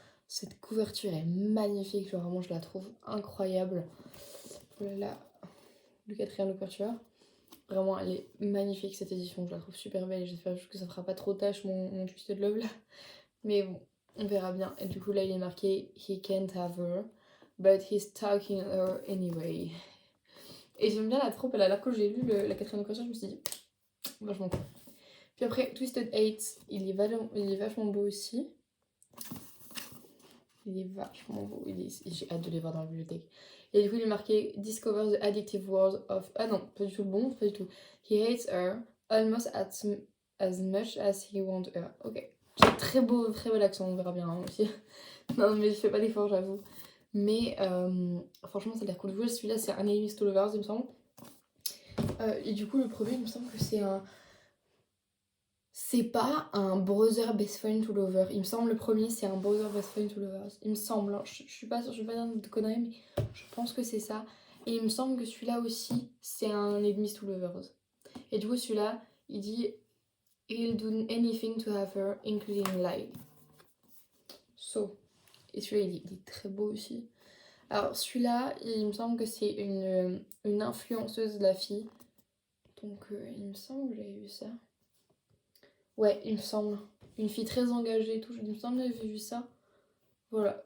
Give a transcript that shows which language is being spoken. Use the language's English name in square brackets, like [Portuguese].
[French] Cette couverture est magnifique, genre vraiment je la trouve incroyable. Voilà le quatrième couverture. Vraiment elle est magnifique cette édition, je la trouve super belle. J'espère juste que ça fera pas trop tâche mon Twisted Love là. Mais bon, on verra bien. Et du coup là il est marqué [English] He can't have her, but he's talking her anyway. [French] Et j'aime bien la troupe, alors quand j'ai lu la quatrième couverture je me suis dit vachement cool. Puis après Twisted 8, il est vachement beau aussi. Il est vachement beau. J'ai hâte de les voir dans la bibliothèque. Et du coup, il est marqué [English] Discover the addictive world of. [French] Ah non, pas du tout le bon, pas du tout. [English] He hates her almost as much as he wants her. [French] Ok. C'est très beau, très bel accent, on verra bien hein, aussi. Non, mais je fais pas d'effort, j'avoue. Mais franchement, ça a l'air cool. Du coup, celui-là, c'est un Enemies to Lovers, il me semble. Et du coup, le premier, il me semble que c'est un. C'est pas un brother best friend to lover. Il me semble le premier c'est un brother best friend to lovers. Il me semble, hein. Je suis pas sûre, je vais pas dire de conneries, mais je pense que c'est ça. Et il me semble que celui-là aussi c'est un enemies to lovers. Et du coup celui-là il dit [English] He'll do anything to have her, including lie. So. [French] Et celui-là il est très beau aussi. Alors celui-là il me semble que c'est une influenceuse de la fille. Donc il me semble que j'avais vu ça. Ouais, il me semble. Une fille très engagée et tout. Il me semble que j'avais vu ça. Voilà.